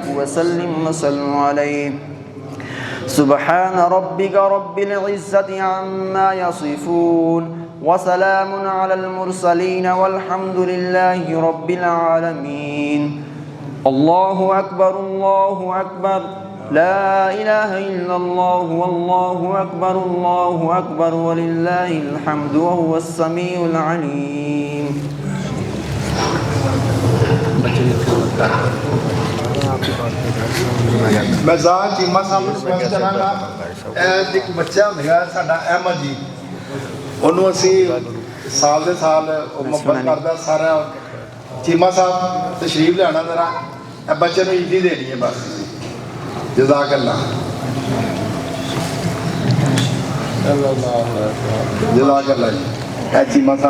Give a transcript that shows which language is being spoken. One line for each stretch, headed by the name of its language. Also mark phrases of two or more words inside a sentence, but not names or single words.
Arabic: وسلم وسلم عليه سبحان ربك رب العزة عما يصفون وسلام على المرسلين والحمد لله رب العالمين الله أكبر الله أكبر لا إله إلا الله والله أكبر ولله الحمد وهو السميع العليم
Punjabi: ਮੈਂ ਜ਼ਾਤ ਚੀਮਾ ਸਾਹਿਬ ਨੂੰ ਰਿਕਵੈਸਟ ਕਰਾਂਗਾ ਇਹ ਇੱਕ ਬੱਚਾ ਹੁੰਦਾ ਸਾਡਾ ਅਹਿਮਦ ਜੀ ਉਹਨੂੰ ਅਸੀਂ ਸਾਲ ਦੇ ਸਾਲ ਉਹ ਮੁਹੱਬਤ ਕਰਦਾ ਸਾਰਾ ਚੀਮਾ ਸਾਹਿਬ ਤਸ਼ਰੀਫ ਲਿਆਉਣਾ ਜ਼ਰਾ ਇਹ ਬੱਚੇ ਨੂੰ ਈਦੀ ਦੇਣੀ ਹੈ ਬਸ
Arabic: جزاك الله جزاك الله
Punjabi: ਜੀ ਇਹ ਚੀਮਾ ਸਾਹਿਬ